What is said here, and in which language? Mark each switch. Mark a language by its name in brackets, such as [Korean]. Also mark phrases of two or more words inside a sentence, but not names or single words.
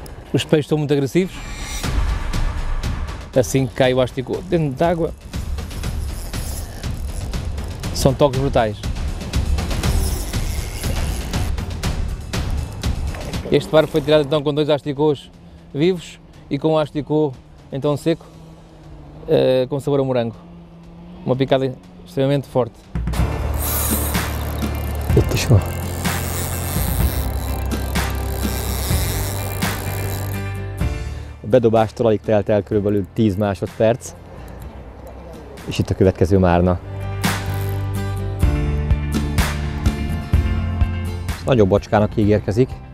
[Portuguese] Os peixes são muito agressivos. Assim que cai o asticô dentro da água, são toques brutais. Este barco foi tirado então com 2 asticôs vivos e com um asticô então seco, com sabor a morango. Uma picada extremamente forte. [Hungarian] A bedobástól alig telt el körülbelül 10 másodperc, és itt a következő márna. Nagyobb bacskának ígérkezik.